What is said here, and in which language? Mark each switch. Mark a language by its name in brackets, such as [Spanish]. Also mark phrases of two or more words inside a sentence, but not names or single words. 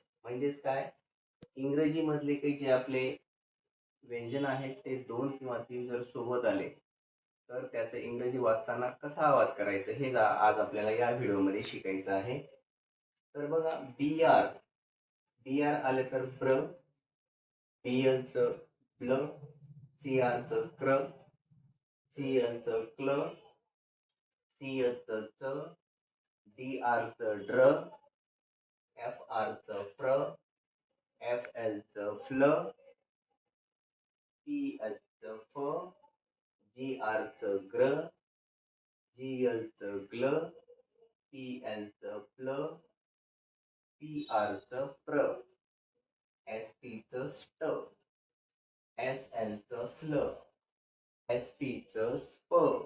[Marathi] म्हणजेच काय, इंग्रजी मधले काही जे आपले व्यंजन आहेत ते 2 किंवा 3 जर सोबत आले तर त्याचे इंग्रजी वाचताना कसा आवाज करायचा हे आज आपल्याला या व्हिडिओमध्ये शिकायचं आहे. तर बघा, [English] B R B R [Marathi] आले तर ब्र, [English] B L [Marathi] च ब्ल, [English] C R [Marathi] च क्र, [English] C L [Marathi] च क्ल, [English] C H [Marathi] च च, [English] D R [Marathi] च ड्र, [English] F R [Marathi] च फ्र, [English] F L [Marathi] च फ्ल, [English] P H [Marathi] च फ, [English] G R [Marathi] च ग्र, [English] G L [Marathi] च ग्ल, [English] P L [Marathi] च प्ल, [English] P R [Marathi] च प्र, [English] S T [Marathi] च स्ट, [English] S L [Marathi] च स्ल, [English] S P [Marathi] च स्प.